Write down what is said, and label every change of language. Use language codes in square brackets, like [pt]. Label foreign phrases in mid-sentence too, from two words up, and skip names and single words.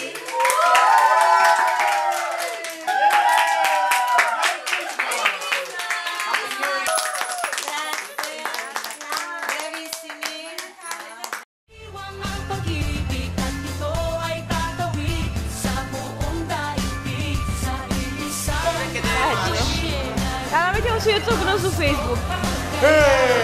[tl] Iwang ang pag-ibig at ito ay tatawid sa buong daigdig, sa isang [pt] Canal, vídeo no YouTube, não no Facebook. Hey!